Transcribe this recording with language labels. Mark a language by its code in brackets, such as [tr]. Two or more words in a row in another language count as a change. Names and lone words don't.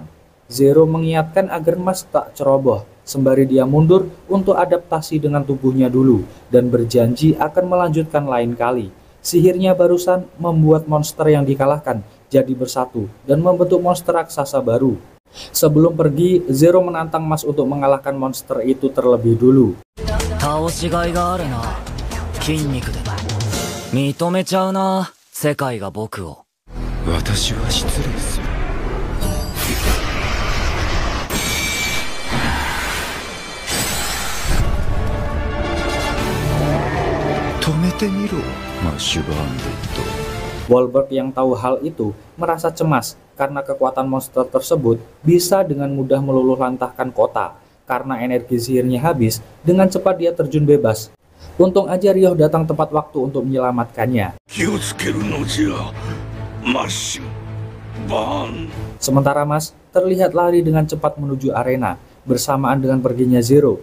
[id] Zero mengingatkan agar Mas tak ceroboh, sembari dia mundur untuk adaptasi dengan tubuhnya dulu dan berjanji akan melanjutkan lain kali. Sihirnya barusan membuat monster yang dikalahkan jadi bersatu dan membentuk monster raksasa baru. Sebelum pergi, Zero menantang Mas untuk mengalahkan monster itu terlebih dulu. [ja] 倒しがいがあるな。筋肉で認めちゃうな、世界が僕を。私は失礼する。止めてみろ、マッシュバンデット。 [id] Wahlberg yang tahu hal itu merasa cemas karena kekuatan monster tersebut bisa dengan mudah meluluhlantahkan kota. Karena energi sihirnya habis, dengan cepat dia terjun bebas. Untung aja Ryo datang tepat waktu untuk menyelamatkannya. Sementara Mas terlihat lari dengan cepat menuju arena, bersamaan dengan perginya Zero.